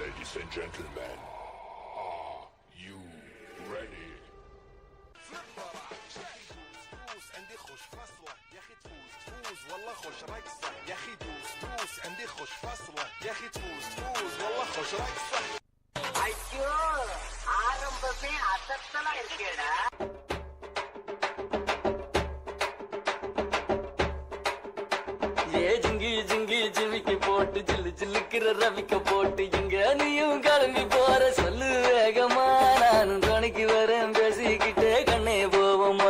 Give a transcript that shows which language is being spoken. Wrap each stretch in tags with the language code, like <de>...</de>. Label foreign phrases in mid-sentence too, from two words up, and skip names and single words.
<en>Ladies and gentlemen, are you ready?</en> <ar>عندي خوش فاصلة يا أخي تفوز والله خوش رقصة يا أخي دوس عندي خوش فاصلة يا أخي تفوز والله خوش رقصة.</ar> <ta>ஐயோ ஆரம்பமே அசத்தலா இருக்கேடா. ஜிங்கி ஜிங்கி ஜிமிக்கி போட்டு ஜில்லு ஜில்லுக்கிற ரவிக்க போட்டு இங்க நீயும் கிளம்பி போற சொல்லு வேகமா நானும் துணைக்கு வரேன் பேசிக்கிட்டே கண்ணே போவோமா.</ta>